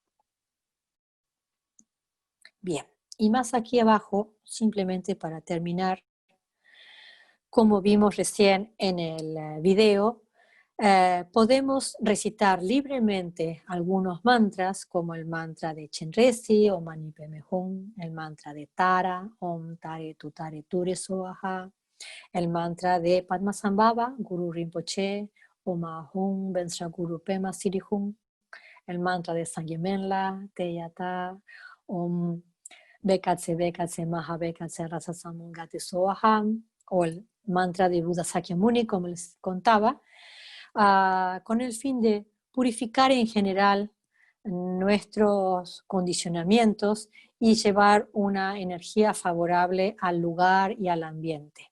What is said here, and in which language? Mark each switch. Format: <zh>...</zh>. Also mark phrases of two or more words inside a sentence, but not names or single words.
<es>Bien, y más aquí abajo, simplemente para terminar, como vimos recién en el video, podemos recitar libremente algunos mantras, como el mantra de Chenrezig o</es> <sa>Mani Padme Hum,</sa> <es>el mantra de Tara,</es> <sa>Om Tare Tutare Ture Soha,</sa> <es>el mantra de Padmasambhava, Guru Rinpoche,</es> <sa>Om Ahum Bensra Guru Pema Sirihum,</sa> <es>el mantra de Sangye Menla,</es> <sa>Teyata, Om Bekatse Bekatse Maha Bekatse Rasa Samungate Soham,</sa> <es>o el mantra de Buda Sakyamuni, como les contaba, con el fin de purificar en general nuestros condicionamientos y llevar una energía favorable al lugar y al ambiente.</es>